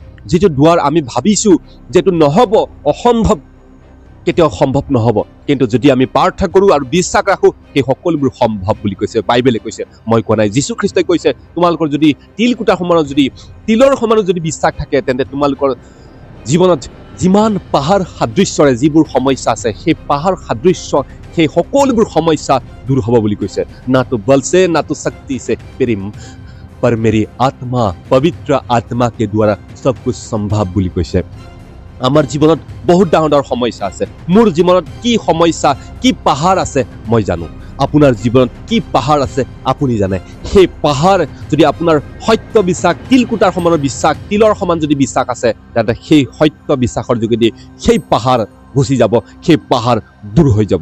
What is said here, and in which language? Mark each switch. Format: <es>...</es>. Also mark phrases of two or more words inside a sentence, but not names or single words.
<as>যিটো দুৱাৰ আমি ভাবিছোঁ যিটো নহ'ব, অসম্ভৱ, কেতিয়াও সম্ভৱ নহ'ব, কিন্তু যদি আমি প্ৰাৰ্থনা কৰোঁ আৰু বিশ্বাস ৰাখোঁ, সেই সকলোবোৰ সম্ভৱ বুলি কৈছে বাইবেলে কৈছে, মই কোৱা নাই। যীশু খ্ৰীষ্টই কৈছে, তোমালোকৰ যদি তিলকুটাৰ সমানত যদি তিলৰ সমানত যদি বিশ্বাস থাকে, তেন্তে তোমালোকৰ জীৱনত যিমান পাহাৰ সাদৃশ্যৰে যিবোৰ সমস্যা আছে, সেই পাহাৰ সাদৃশ্য সেই সকলোবোৰ সমস্যা দূৰ হ'ব বুলি কৈছে।</as> <hi>না তো বল से ना तो शक्ति से पर मेरी आत्मा पवित्र आत्मा के द्वारा सब कुछ संभव</hi> <as>বুলি কৈছে। আমাৰ জীৱনত বহুত ডাঙৰ ডাঙৰ সমস্যা আছে। মোৰ জীৱনত কি সমস্যা, কি পাহাৰ আছে মই জানো। আপোনাৰ জীৱনত কি পাহাৰ আছে আপুনি জানে। সেই পাহাৰ যদি আপোনাৰ সত্য বিশ্বাস, তিলকুটাৰ সমানৰ বিশ্বাস, তিলৰ সমান যদি বিশ্বাস আছে, তেন্তে সেই সত্য বিশ্বাসৰ যোগেদি সেই পাহাৰ গুচি যাব, সেই পাহাৰ দূৰ হৈ যাব।</as>